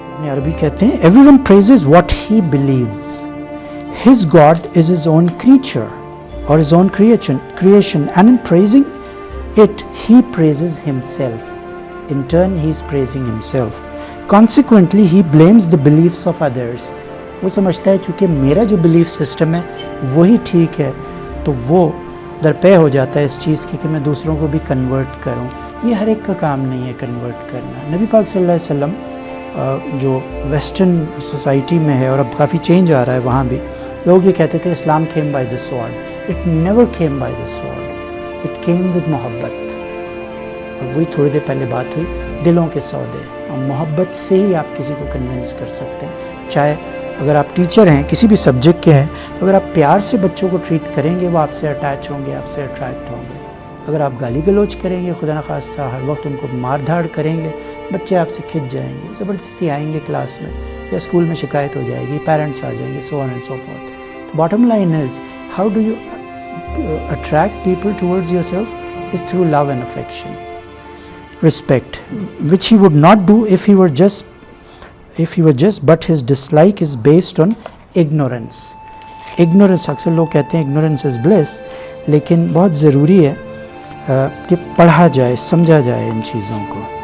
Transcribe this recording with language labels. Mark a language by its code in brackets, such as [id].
[ur] عربی کہتے ہیں [en] everyone praises what he believes. His God is his own creature or his own creation, and in praising it he praises himself. In turn he is praising himself. Consequently he blames the beliefs of others. [ur] وہ سمجھتا ہے چونکہ میرا جو belief system ہے وہی ٹھیک ہے، تو وہ درپے ہو جاتا ہے اس چیز کی کہ میں دوسروں کو بھی کنورٹ کروں. یہ ہر ایک کا کام نہیں ہے کنورٹ کرنا. نبی پاک صلی اللہ علیہ وسلم جو ویسٹرن سوسائٹی میں ہے، اور اب کافی چینج آ رہا ہے وہاں بھی، لوگ یہ کہتے تھے اسلام [en] came by the sword. It never came by the sword. It came with محبت. [ur] اور وہی تھوڑی دیر پہلے بات ہوئی، دلوں کے سودے، اور محبت سے ہی آپ کسی کو کنونس کر سکتے ہیں. چاہے اگر آپ ٹیچر ہیں کسی بھی سبجیکٹ کے ہیں، تو اگر آپ پیار سے بچوں کو ٹریٹ کریں گے وہ آپ سے اٹیچ ہوں گے، آپ سے اٹریکٹ ہوں گے. اگر آپ گالی گلوچ کریں گے، خدا نخواستہ ہر وقت ان کو مار دھاڑ کریں گے، بچے آپ سے کھنچ جائیں گے، زبردستی آئیں گے کلاس میں، یا اسکول میں شکایت ہو جائے گی، پیرنٹس آ جائیں گے، [en] So on and so forth. Bottom line is how do you attract people towards yourself? is through love and affection, respect, which he would not do if he were just, but his dislike is based on ignorance. [ur] Ignorance, اکثر لوگ کہتے ہیں [en] ignorance is bliss, [ur] لیکن بہت ضروری ہے کہ پڑھا جائے, سمجھا جائے ان چیزوں کو.